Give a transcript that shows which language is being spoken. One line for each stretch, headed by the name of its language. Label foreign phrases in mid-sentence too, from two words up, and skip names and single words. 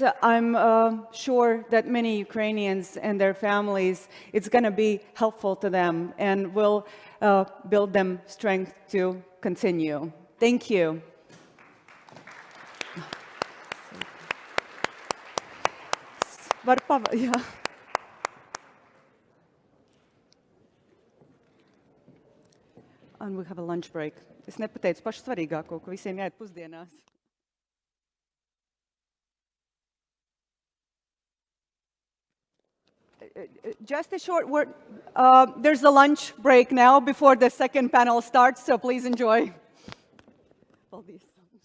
English: I'm sure that many Ukrainians and their families, it's going to be helpful to them and will build them strength to continue. Thank you. Yeah. And we have a lunch break.
Latvian: Es nepateicu pašu svarīgāko, ka visiem jāiet pusdienās.
English: Just a short word. There's a lunch break now before the second panel starts, so please enjoy.
Latvian: Paldies.